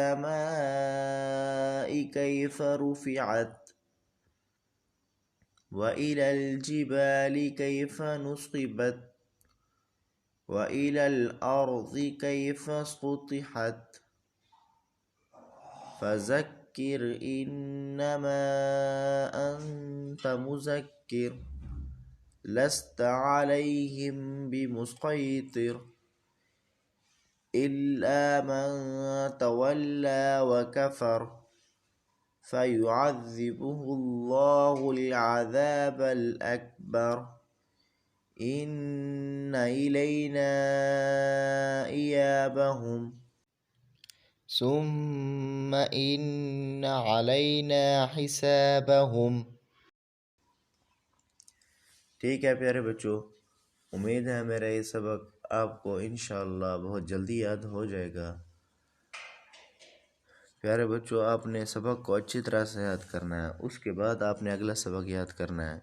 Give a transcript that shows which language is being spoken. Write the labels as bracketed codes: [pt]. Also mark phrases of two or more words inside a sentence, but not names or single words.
[ar] السماء كيف رفعت وإلى الجبال كيف نصبت وإلى الأرض كيف سطحت فذكر إنما أنت مذكر لست عليهم بمصيطر إلا من تولى وكفر فيعذبه الله العذاب الأكبر إن إلينا إيابهم ثم إن علينا حسابهم. [hi] ठीक है प्यारे बच्चों, उम्मीद है मेरा ये सबक आपको इंशाअल्लाह बहुत जल्दी याद हो जाएगा। प्यारे बच्चों, आपने सबक को अच्छी तरह से याद करना है, उसके बाद आपने अगला सबक याद करना है।